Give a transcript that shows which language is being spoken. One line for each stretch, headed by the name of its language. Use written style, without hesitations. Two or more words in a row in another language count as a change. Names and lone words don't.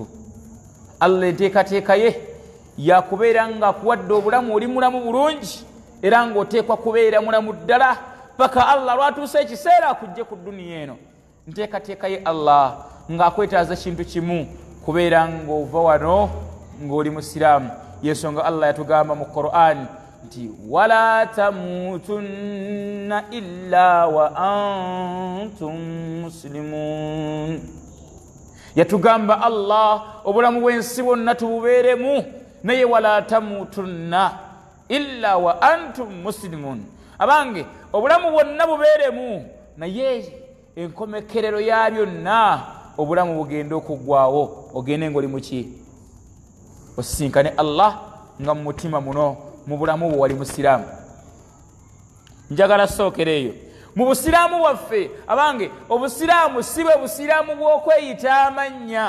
Ganda: Allah enteekateeka ye yakubeera nga akuwadde obulamu oli mulamu bulungi era ng'oteekwa kubeera mulamu ddala paka Allah lwatuusa ekiseera akujje ku duniya eno. Nteekateeka ye Allah ng'akwetaaza kintu kimu kubeera ng'ova wano ng'oli musiraamu. Yensonga Allah yatugamba mu Qur'an nti
Arabic: ولا تموتن إلا وأنتم مسلمون.
Ganda: Yatugamba Allah obulamu bw'ensi bwonna tububeeremu naye
Arabic: ولا تموتن إلا وأنتم مسلمون.
Ganda: Abange obulamu bwonna bubeeremu naye enkomekerero ya byonna obulamu bugenda okuggwaawo ogende ng'oli muki osisinkane Allah nga mu mutima muno mu bulamu bwo wali musiraamu. Njagala sookereeyo mu busiraamu bwaffe abange obusiraamu si bwe busiraamu bw'okweyita amannya.